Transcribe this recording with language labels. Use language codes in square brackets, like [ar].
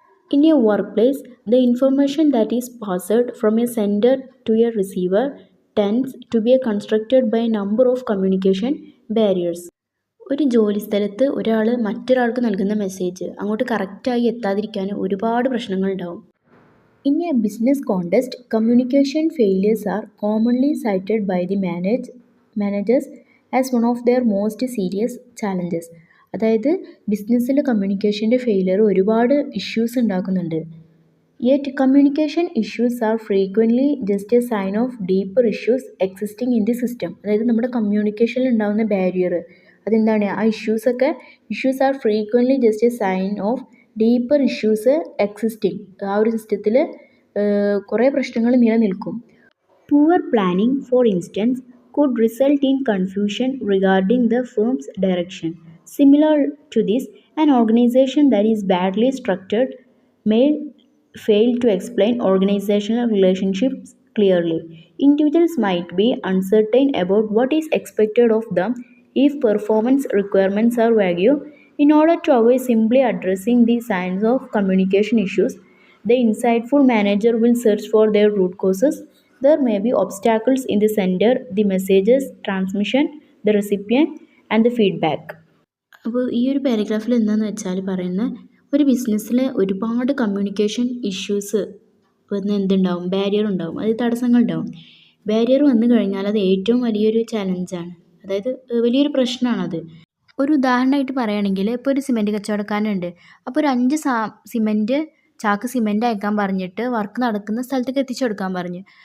[en] In a work place the information that is passed from a sender to a receiver tends to be constructed by a number of communication barriers. [ml] ഒരു ജോലി സ്ഥലത്ത് ഒരാൾ മറ്റൊരാൾക്ക് നൽകുന്ന message അങ്ങോട്ട് കറക്റ്റായി എത്താതിരിക്കാൻ ഒരുപാട് പ്രശ്നങ്ങളുണ്ടാവും. [en] In a business context, communication failures are commonly cited by the managers as one of their most serious challenges. [ml] അതായത് ബിസിനസ്സിൽ കമ്മ്യൂണിക്കേഷൻ്റെ ഫെയിലിയർ ഒരുപാട് ഇഷ്യൂസ് ഉണ്ടാക്കുന്നുണ്ട്. [en] Yet communication issues are frequently just a sign of deeper issues existing in the system. [ml] അതായത് നമ്മുടെ കമ്മ്യൂണിക്കേഷനിൽ ഉണ്ടാകുന്ന barrier അതെന്താണ്, ആ [en] Issues are frequently just a sign of deeper issues existing. [ml] ആ ഒരു സിസ്റ്റത്തിൽ കുറേ പ്രശ്നങ്ങൾ നിലനിൽക്കും. [en] Poor planning for instance could result in confusion regarding the firm's direction. Similar to this, an organization that is badly structured may fail to explain organizational relationships clearly. Individuals might be uncertain about what is expected of them if performance requirements are vague. In order to avoid simply addressing the signs of communication issues, the insightful manager will search for their root causes. There may be obstacles in the sender, the messages transmission, the recipient and the feedback. [ml] അപ്പോൾ ഈ ഒരു പാരഗ്രാഫിൽ എന്താണെന്ന് വെച്ചാൽ പറയുന്നത്, ഒരു ബിസിനസ്സിൽ ഒരുപാട് communication issues വന്ന് എന്തുണ്ടാവും, ബാരിയർ ഉണ്ടാവും, അത് തടസ്സങ്ങളുണ്ടാവും. ബാരിയർ വന്നു കഴിഞ്ഞാൽ അത് ഏറ്റവും വലിയൊരു ചലഞ്ചാണ്, അതായത് വലിയൊരു പ്രശ്നമാണത്. ഒരു ഉദാഹരണമായിട്ട് പറയുകയാണെങ്കിൽ, ഇപ്പോൾ ഒരു സിമെൻറ്റ് കച്ചവടക്കാരനുണ്ട്. അപ്പോൾ ഒരു 5 ചാക്ക് സിമെൻറ്റ് അയക്കാൻ പറഞ്ഞിട്ട് വർക്ക് നടക്കുന്ന സ്ഥലത്തേക്ക് എത്തിച്ചു കൊടുക്കാൻ പറഞ്ഞു.